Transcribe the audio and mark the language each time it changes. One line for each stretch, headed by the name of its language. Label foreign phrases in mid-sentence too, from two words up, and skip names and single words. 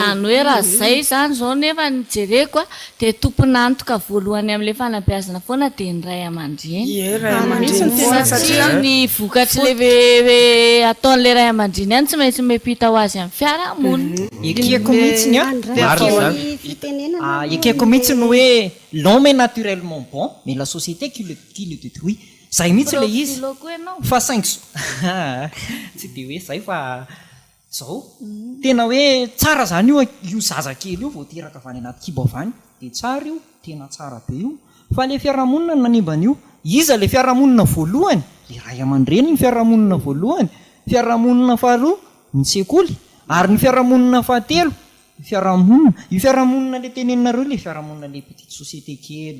Malagasy: zany hoe raha zay zany zao nefa nijereko dia tomponantoka voalohany amin'le fanabeazana foana dia ny ray aman-dreny satria ny vokatry le ataon'le ray aman-dreny ihany tsy maintsy mipita ho azy amin'ny fiarahamonina ekeko mihitsiny ekeko mihitsiny hoe
French: l'homme est naturellement bon mais la société qui le détruit
Malagasy: zay mihitsy le izy fa saingy tsy dia hoe zay fa zao tena hoe tsara zany io zazakely io vao teraka avany anaty kibo avany dia tsara io tena tsara be io fa le fiarahamonina ny nanimban'io iza le fiarahamonina voalohany le ray aman-dreny ny fiarahamonina voalohany fiarahamonina faharoa ny sekoly ary ny fiarahamonina fahatelo fiarahamonina io fiarahamonina le tenenareo le fiarahamonina le
French: petite société
Malagasy: kely